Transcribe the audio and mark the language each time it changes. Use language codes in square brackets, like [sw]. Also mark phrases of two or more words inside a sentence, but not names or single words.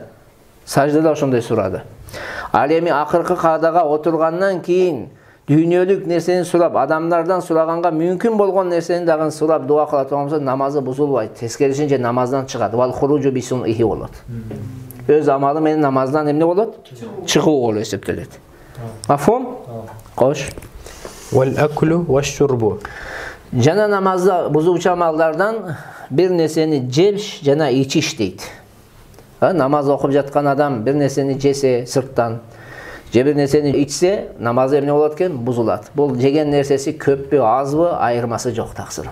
[ky] Саждада ошондой сурады. Ал эми акыркы каадага отургандан кийин дүйнөлүк нерсени сурап, адамдардан сураганга мүмкүн болгон нерсени дагы сурап дуа кыла турган болсо, намазы бузулбайт. Тескерисинче намаздан чыгат. [ar] والخروج بصنعه [ky] болот. Өз амалы менен намаздан эмне болот? Чыгуу болуп эсептелет. Мафхум? Кош. [ar] والأكل والشرب. [ky] Жана намазда бузуучу амалдардан бир нерсени жеш жана ичиш дейт. Намаз окуп жаткан адам бир нерсени жесе сырттан, же бир нерсени ичсе, намазы эмне болот экен? Бузулат. Бул жеген нерсеси көппү, азбы, айырмасы жок таксыр.